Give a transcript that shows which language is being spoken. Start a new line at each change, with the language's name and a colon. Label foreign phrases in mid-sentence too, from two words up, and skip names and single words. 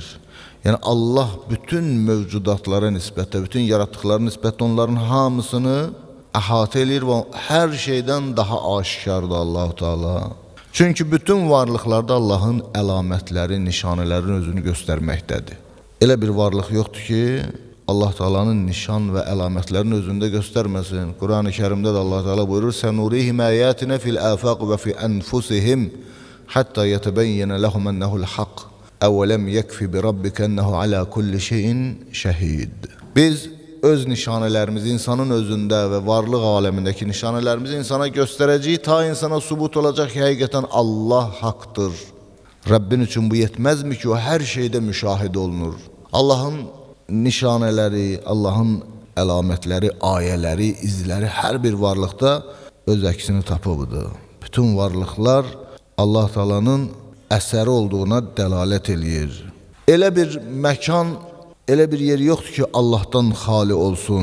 Azerbaijani: Yani Allah bütün mevcudatlara nisbətlə, bütün yarattıkları nisbətlə onların hamısını əhatə edir və hər şeydən daha aşikardır Allah-u Teala. Çünkü bütün varlıqlarda Allah'ın əlamətləri, nişanələrin özünü göstərməkdədir. Elə bir varlıq yoxdur ki, Allah Teala'nın nişan ve əlamətlərini özündə göstermesin.
Turkish: Kur'an-ı Kerim'de de Allah Teala buyurur:
Arabic: "سنريهم آياتنا في الآفاق وفي أنفسهم حتى يتبين لهم أنه الحق. أولم يكف بربك أنه على كل شيء شهيد."
Turkish: Biz öz nişanelerimizi insanın özünde ve varlık alemindeki nişanelerimizi insana göstereceği ta insana subut olacak ki hakikaten Allah haktır. Rabbin için bu yetmez mi ki o her şeyde müşahede olunur.
Azerbaijani: Allah'ın nişaneleri, Allah'ın əlamətləri, ayələri, izləri her bir varlıqda öz əksini tapıbıdır. Bütün varlıqlar Allah Teala'nın əsəri olduğuna dəlalət eləyir. Elə bir məkan, elə bir yer yoxdur ki, Allah'tan xali olsun.